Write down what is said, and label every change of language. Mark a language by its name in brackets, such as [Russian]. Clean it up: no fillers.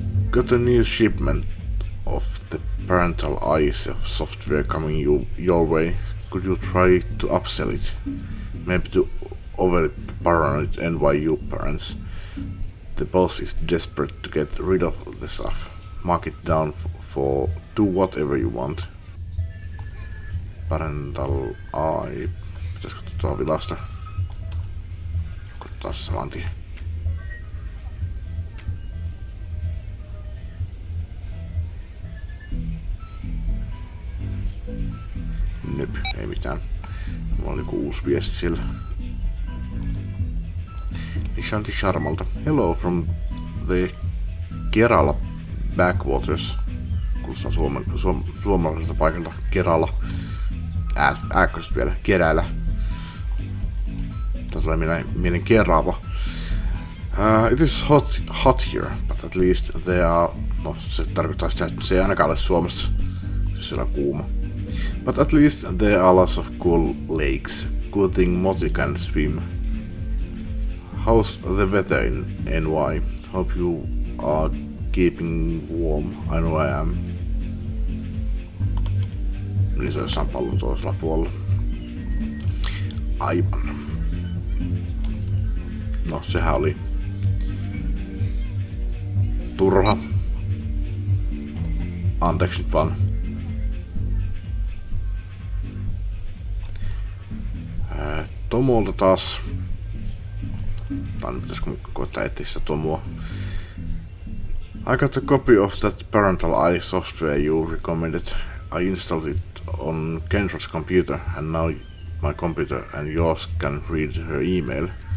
[English] Got a new shipment of the parental eyes software coming your way. Could you try to upsell it? Maybe to over paranoid NYU parents. The boss is desperate to get rid of the stuff. Mark it down for do whatever you want. Parental eye. [Finnish] Pitäisikö tuolla vilasta? Katsotaan se saman tien. Nyp, ei mitään. Mulla oli joku uusi viesti siellä. Nishanti Sharmalta. [English] Hello from the Kerala Backwaters. [Finnish] Kuulostaa suomalaiselta paikalta. Kerala. Ääkköstä vielä. Kerälä. Tää tulee mieleen Kerava. [English] It is hot here, but at least they are... [Finnish] No, se tarkoittaa sitä, että se ei ainakaan ole Suomessa, jos siellä on kuuma. [English] But at least there are lots of cool lakes. Good thing Moti can swim. How's the weather in NY? Hope you are keeping warm. I know I am. [Finnish] Niin se on jossain pallon toisella puolella. Aivan. No, sehän oli turha. Anteeksi nyt vaan. Tomolta taas. Tai nyt pitäisikö koittaa etsiä sitä Tomoa. [English] I got a copy of that parental eye software you recommended. I installed it on Kendra's computer and now my computer and yours can read her email.